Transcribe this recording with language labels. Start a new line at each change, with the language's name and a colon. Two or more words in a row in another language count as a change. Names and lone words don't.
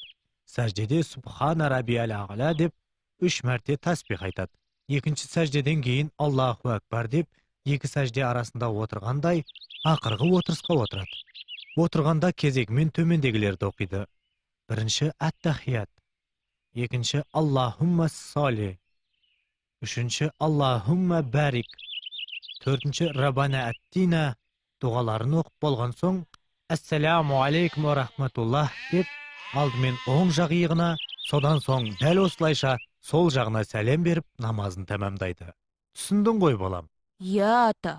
Kazakh: Сәждеде
Arabic: سبحان ربي الأعلى
Kazakh: деп 3 мәрте тәсбих айтады. Екінші сәждеден кейін
Arabic: الله أكبر
Kazakh: деп екі сәжде арасында отырғандай ақырғы отырысқа отырады. Отырғанда кезегімен төмендегілерді оқиды. Бірінші Ат-Тахият, екінші Аллахумма салли, үшінші Аллахумма барик, төртінші Раббана аттина дұғаларын оқып болған соң
Arabic: السلام عليكم ورحمة الله
Kazakh: деп алдымен оң жақ иығына, содан соң дәл осылайша сол жағына сәлем беріп намазын тәмамдайды. Түсіндің ғой балам? Я ата.